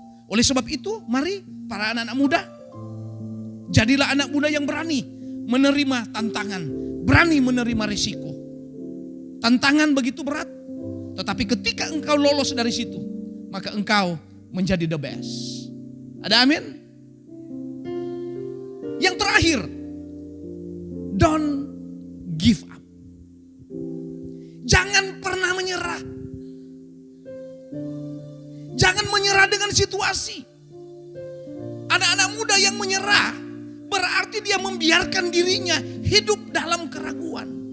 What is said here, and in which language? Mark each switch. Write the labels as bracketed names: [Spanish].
[Indonesian] Oleh sebab itu, mari para anak-anak muda, jadilah anak muda yang berani menerima tantangan, berani menerima risiko. Tantangan begitu berat, tetapi ketika engkau lolos dari situ, maka engkau menjadi [English] the best. [Indonesian] Ada amin? Yang terakhir, [English] don't give up. [Indonesian] Jangan pernah menyerah. Jangan menyerah dengan situasi. Anak-anak muda yang menyerah berarti dia membiarkan dirinya hidup dalam keraguan.